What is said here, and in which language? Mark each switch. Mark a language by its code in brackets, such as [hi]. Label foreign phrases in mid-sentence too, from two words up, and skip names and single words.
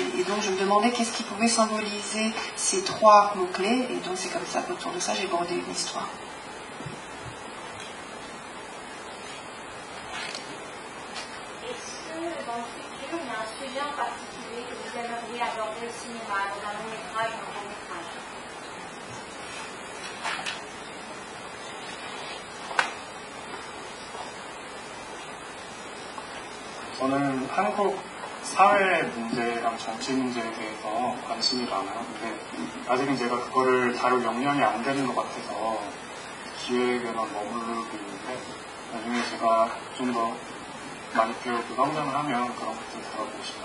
[fr] Et donc je me demandais qu'est-ce qui pouvait symboliser ces trois mots-clés, et donc c'est comme ça qu'autour de ça j'ai bordé une histoire. Dans le futur, il y a un sujet en particulier que vous aimeriez aborder au cinéma, dans un long métrage ou un court métrage? [ko] 저는 한국 사회 문제랑 정치 문제에 대해서 관심이 많아요. 근데 아직은 제가 그거를 다룰 역량이 안 되는 것 같아서 기획에만 머무르고 있는데 나중에 제가 좀 더 많이 배우고 성장을 하면 그런 것들 다뤄보고 싶어요.